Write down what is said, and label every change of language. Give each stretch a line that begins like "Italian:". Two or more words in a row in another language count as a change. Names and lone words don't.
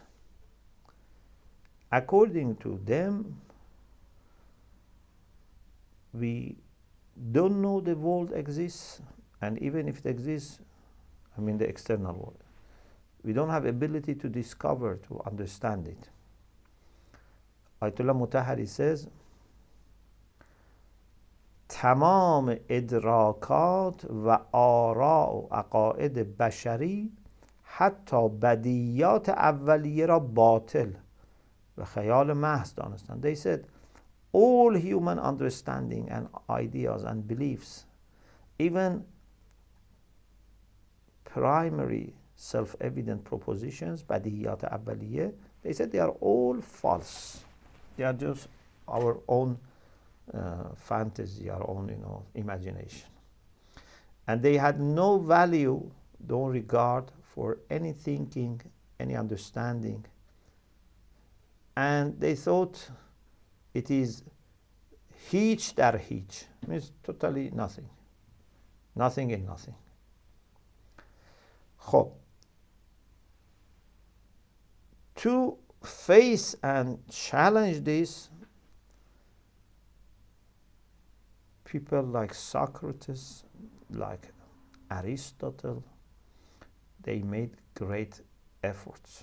English: According to them, we don't know the world exists, and even if it exists, the external world, we don't have ability to discover, to understand it. Ayatollah Mutahhari says,
Persian: تمام ادراکات و آراء و عقاید بشری حتی بدیهیات اولیه را باطل و خیال محض دانستند.
English: They said all human understanding and ideas and beliefs, even primary self-evident propositions,
Persian: بدیهیات اولیه,
English: they said they are all false. They are just our own fantasy, our own, imagination. And they had no value, no regard for any thinking, any understanding. And they thought it is
Persian: هیچ در هیچ,
English: means totally nothing. Nothing in nothing. خب, to face and challenge this, people like Socrates, like Aristotle, they made great efforts.